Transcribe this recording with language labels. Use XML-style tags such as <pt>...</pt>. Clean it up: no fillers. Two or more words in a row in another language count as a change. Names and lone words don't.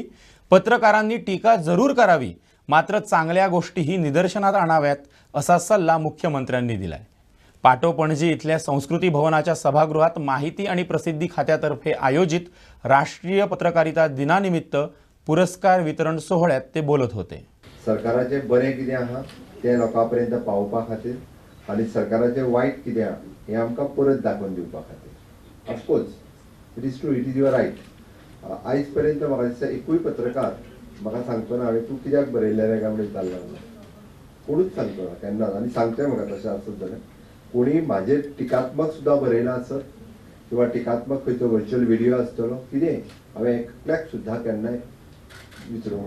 <mr>पत्रकारांनी टीका जरूर करावी, मात्र चांगल्या गोष्टीही निदर्शनात आणाव्यात असा सल्ला मुख्यमंत्र्यांनी दिलाय. पाटोपणजी इथल्या संस्कृती भवनाच्या सभागृहात माहिती आणि प्रसिद्धी खात्यातर्फे आयोजित राष्ट्रीय पत्रकारिता दिनानिमित्त पुरस्कार वितरण सोहळ्यात ते बोलत होते.</mr> <kok>सरकाराचे बरें कितें आहा तें लोकां पर्यंत पावोवपा खातीर आनी सरकाराचे वायट कितें आहा हें आमकां परत दाखोवन दिवपा खातीर.</kok> <en>Of course it is true, it is your right.</en> <kok>आयज पर्यंत म्हाका दिसता एकूय पत्रकार म्हाका सांगतो ना हांवें तूं कित्याक बरयल्लें रे काय म्हणून जाल्लो ना, कोणूच सांगतो ना केन्नाच. आनी सांगतोय म्हाका तशें आसत जाल्यार कोणी म्हाजेर टिकात्मक सुद्दां बरयलां आसत किंवा टिकात्मक खंयचो</kok> <en>virtual video</en> <kok>आसतलो कितें हांवें एकल्याक सुद्दां केन्नाय विचारूंक ना.</kok>